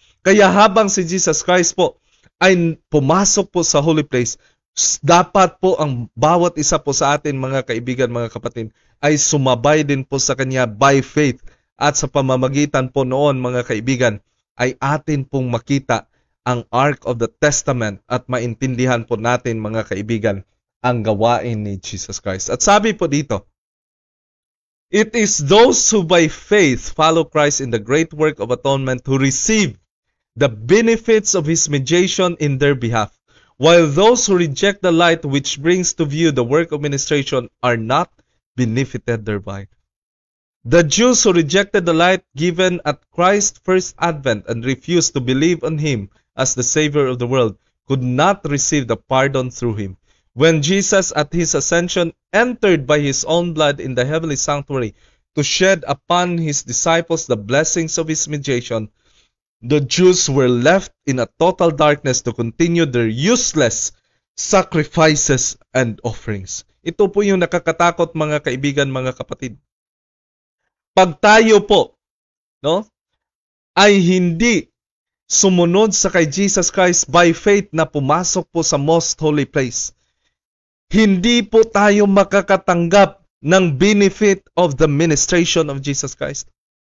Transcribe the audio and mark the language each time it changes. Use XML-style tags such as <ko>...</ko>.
<tl>Kaya habang si Jesus Christ po ay pumasok po sa holy place, dapat po ang bawat isa po sa atin, mga kaibigan, mga kapatid, ay sumabay din po sa Kanya</tl> <en>by faith.</en> <tl>At sa pamamagitan po noon, mga kaibigan, ay atin pong makita ang Ark of the Testament at maintindihan po natin, mga kaibigan, ang gawain ni Jesus Christ. At sabi po dito,</tl> <en>it is those who by faith follow Christ in the great work of atonement who receive the benefits of His mediation in their behalf, while those who reject the light which brings to view the work of ministration are not benefited thereby. The Jews who rejected the light given at Christ's first advent and refused to believe on Him as the Savior of the world could not receive the pardon through Him. When Jesus at His ascension entered by His own blood in the heavenly sanctuary to shed upon His disciples the blessings of His mediation, the Jews were left in a total darkness to continue their useless sacrifices and offerings.</en> <tl>Ito po yung nakakatakot, mga kaibigan, mga kapatid. Pag tayo po, ay hindi sumunod sa kay Jesus Christ</tl> <en>by faith</en> <tl>na pumasok po sa most holy place, hindi po tayo makakatanggap ng</tl> <en>benefit of the ministration of Jesus Christ.</en>